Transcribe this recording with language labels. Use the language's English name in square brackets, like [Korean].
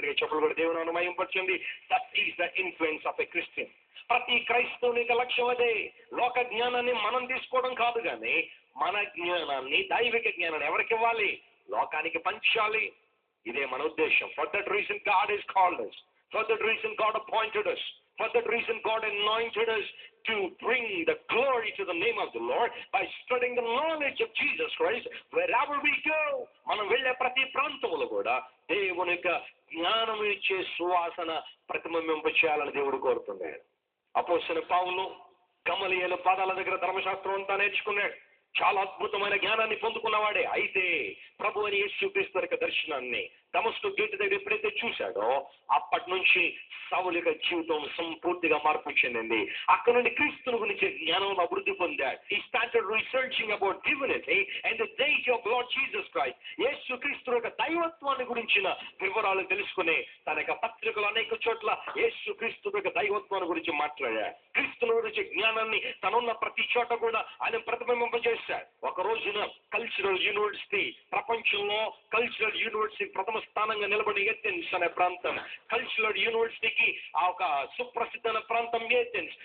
[Telugu] గట్టిగా చెప్పులు కూడా దేవుని మహిమపరచండి. [English] That is the influence of a Christian. [Telugu] ప్రతి క్రైస్తవునికి లక్ష్యం అదే. లోక జ్ఞానాన్ని మనం తీసుకోవడం కాదు, కానీ మన జ్ఞానాన్ని, దైవిక జ్ఞానాన్ని ఎవరికి ఇవ్వాలి? లోకానికి పంచాలి. ఇదే మన ఉద్దేశం. [English] For that reason God is called us. For that reason God appointed us. For that reason God anointed us to bring the glory to the name of the Lord by spreading the knowledge of Jesus Christ wherever we go. [Telugu] మనం వెళ్ళే ప్రతి ప్రాంతంలో కూడా దేవుని యొక్క జ్ఞానం ఇచ్చే సువాసన ప్రతిబింబింప చేయాలని దేవుడు కోరుతున్నాడు. అపోస్తలుడైన పౌలు గమలీయేలు పాదాల దగ్గర ధర్మశాస్త్రం అంతా నేర్చుకున్నాడు. చాలా అద్భుతమైన జ్ఞానాన్ని పొందుకున్నవాడే. అయితే ప్రభు అని యేసుక్రీస్తు యొక్క దర్శనాన్ని దమస్కు గేటు దగ్గర ఎప్పుడైతే చూశాడో అప్పటి నుంచి సౌలు యొక్క జీవితం సంపూర్తిగా మార్పు చెందింది. అక్కడ నుండి క్రీస్తుని గురించి జ్ఞానం అభివృద్ధి పొందాడు. [English] He started researching about divinity and the deity of Lord Jesus Christ. [Telugu] యేసుక్రీస్తు యొక్క దైవత్వాన్ని గురించిన వివరాలు తెలుసుకుని తన యొక్క పత్రికలు అనేక చోట్ల యేసుక్రీస్తు యొక్క దైవత్వాన్ని గురించి మాట్లాడాడు. క్రీస్తుని గురించి జ్ఞానాన్ని తనున్న ప్రతి చోట కూడా ఆయన ప్రతిబింబింపజేశాడు. ఒక రోజున కల్చరల్ యూనివర్సిటీ, ప్రపంచంలో కల్చరల్ యూనివర్సిటీ ప్రథమ స్థానంగా నిలబడి ఏథెన్స్ అనే ప్రాంతం, కల్చరల్ యూనివర్సిటీకి ఆ ఒక సుప్రసిద్ధమైన ప్రాంతం ఏథెన్స్.